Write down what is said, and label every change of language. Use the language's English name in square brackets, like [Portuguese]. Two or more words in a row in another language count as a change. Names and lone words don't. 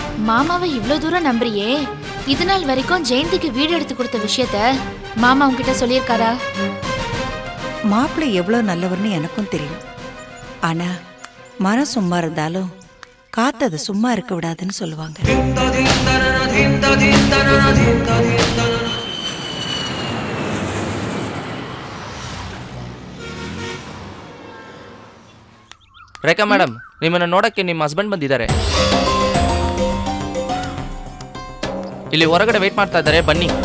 [Tamil] மாமாவை இவ்ளோ தூரம் நம்புறியே, இது நாள் வரைக்கும் ஜெயந்திக்கு வீடு எடுத்து கொடுத்த விஷயத்த மாமா உன்கிட்ட சொல்லியிருக்காரா? மாப்பிள்ளை எவ்வளவு நல்லவர்னு எனக்கும் தெரியும். ஆனா மனம் சும்மா இருந்தாலும் காத்து அது சும்மா இருக்க விடாதுன்னு சொல்லுவாங்க. [Kannada] ರೇಖಾ ಮೇಡಮ್, ನಿಮ್ಮನ್ನು ನೋಡಕ್ಕೆ ನಿಮ್ಮ ಹಸ್ಬೆಂಡ್ ಬಂದಿದ್ದಾರೆ. ಇಲ್ಲಿ ಹೊರಗಡೆ ವೇಟ್ ಮಾಡ್ತಾ ಇದ್ದಾರೆ, ಬನ್ನಿ.